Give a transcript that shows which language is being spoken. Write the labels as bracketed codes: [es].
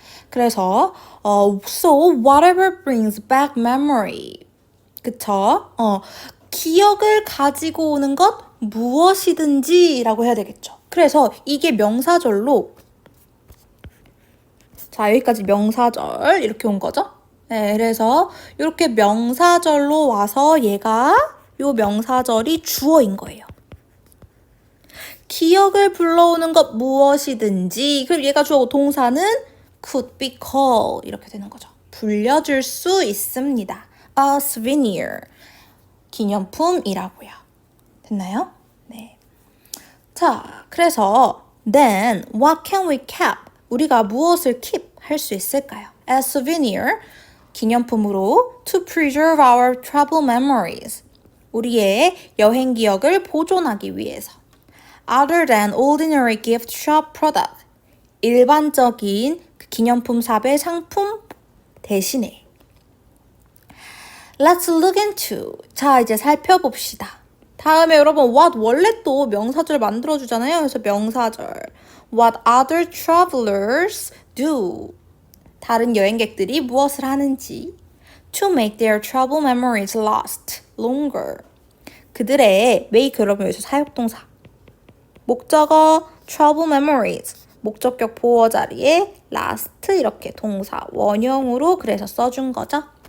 [ko] 그래서 [en] so whatever brings back memory. [ko] 그쵸? 기억을 가지고 오는 것 무엇이든지 라고 해야 되겠죠. 그래서 이게 명사절로 자, 여기까지 명사절 이렇게 온 거죠. 네, 그래서 이렇게 명사절로 와서 얘가 요 명사절이 주어인 거예요. 기억을 불러오는 것 무엇이든지 그럼 얘가 주어고 동사는 [en] could be called [ko] 이렇게 되는 거죠. 불려줄 수 있습니다. [en] A souvenir [ko] 기념품이라고요. 됐나요? 네. 자, 그래서 [en] then what can we keep? [ko] 우리가 무엇을 keep 할 수 있을까요? [en] As souvenir [ko] 기념품으로 [en] to preserve our travel memories [ko] 우리의 여행 기억을 보존하기 위해서 [en] other than ordinary gift shop product [ko] 일반적인 기념품 샵의 상품 대신에 [en] Let's look into [ko] 자 이제 살펴봅시다. 다음에 여러분 what 원래 또 명사절 만들어주잖아요. 그래서 명사절 [en] What other travelers do [ko] 다른 여행객들이 무엇을 하는지 [en] to make their travel memories last longer [ko] 그들의 make 그러면 여기서 사역동사 목적어 travel memories 목적격 보어 자리에 last 이렇게 동사 원형으로 그래서 써준 거죠.